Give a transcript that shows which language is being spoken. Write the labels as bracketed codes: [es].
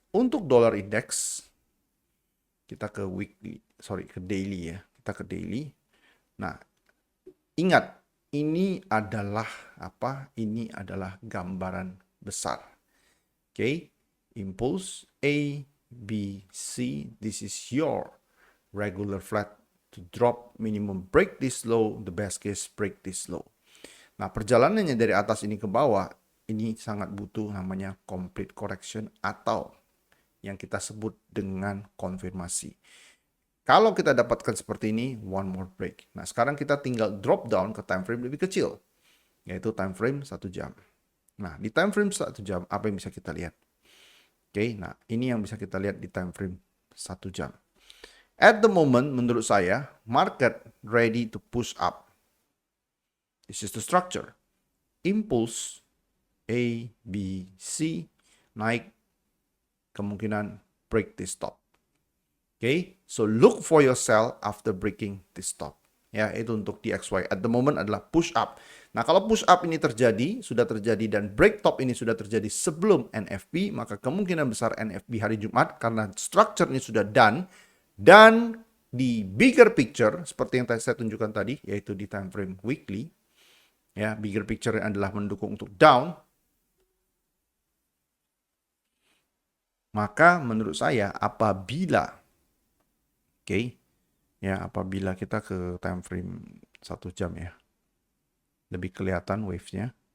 [id] Untuk dollar index, kita ke daily ya. Kita ke daily. Nah, ingat, ini adalah apa? Ini adalah gambaran besar. Oke, impulse A, B, C. [en] This is your regular flat to drop minimum break this low, the best case break this low. [id] Nah, perjalanannya dari atas ini ke bawah, ini sangat butuh namanya complete correction atau yang kita sebut dengan konfirmasi. Kalau kita dapatkan seperti ini, [en] one more break. [id] Nah, sekarang kita tinggal drop down ke time frame lebih kecil, yaitu time frame 1 jam. Nah, di time frame 1 jam, apa yang bisa kita lihat? Oke, nah ini yang bisa kita lihat di time frame 1 jam. [en] At the moment, [id] menurut saya, [en] market ready to push up. This is the structure. Impulse A, B, C, [id] naik, kemungkinan [en] break this top. Okay, so look for your sell after breaking this top. [id] Ya, itu untuk DXY. [en] At the moment [id] adalah push up. Nah, kalau push up ini terjadi, sudah terjadi dan break top ini sudah terjadi sebelum NFP, maka kemungkinan besar NFP hari Jumat karena structure ini sudah done. Dan di bigger picture, seperti yang saya tunjukkan tadi, yaitu di time frame weekly, ya, bigger picture adalah mendukung untuk down, maka menurut saya apabila, apabila kita ke time frame 1 jam ya, lebih kelihatan wave-nya.